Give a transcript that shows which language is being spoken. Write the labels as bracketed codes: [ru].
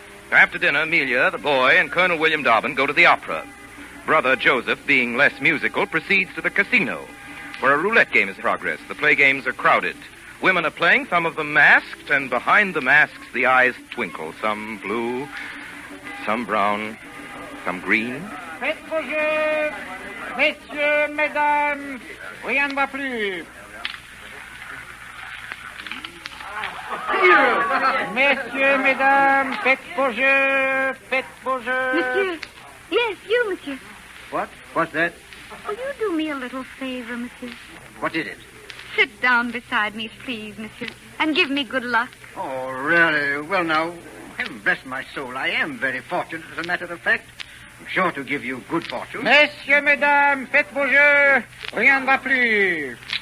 [en] After dinner, Amelia, the boy, and Colonel William Dobbin go to the opera. Brother Joseph, being less musical, proceeds to the casino, where a roulette game is in progress. The play games are crowded. Women are playing, some of them masked, and behind the masks the eyes twinkle, some blue, some brown, some green. [fr] Faites vos jeux, messieurs, mesdames, rien ne va plus. Messieurs, mesdames, faites vos jeux, faites vos jeux. [en] Monsieur. Yes, you, monsieur. What? What's that? Will you do me a little favor, monsieur? What is it? Sit down beside me, please, monsieur, and give me good luck. Oh, really? Well, now, heaven bless my soul, I am very fortunate, as a matter of fact. I'm sure to give you good fortune. [fr] Messieurs, mesdames, faites vos jeux, rien ne va plus.